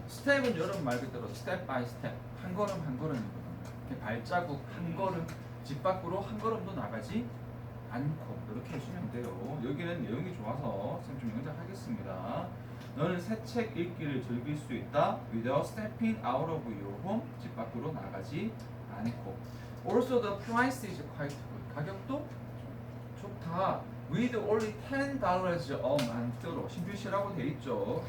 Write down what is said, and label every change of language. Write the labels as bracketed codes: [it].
[ko] 스텝은 여러분 말 그대로 스텝 바이 스텝, 한 걸음 한 걸음이거든요. 이렇게 발자국 한 걸음, 집 밖으로 한 걸음도 나가지 않고 이렇게 해주면 돼요. 여기는 내용이 좋아서 쌤 좀 영작하겠습니다. 너는 새 책 읽기를 즐길 수 있다. [en] Without stepping out of your home, [ko] 집 밖으로 나가지 않고. [en] Also the price is quite good. [ko] 가격도 좋다. [en] With only $10 a month로 [ko] 신규시라고 돼 있죠.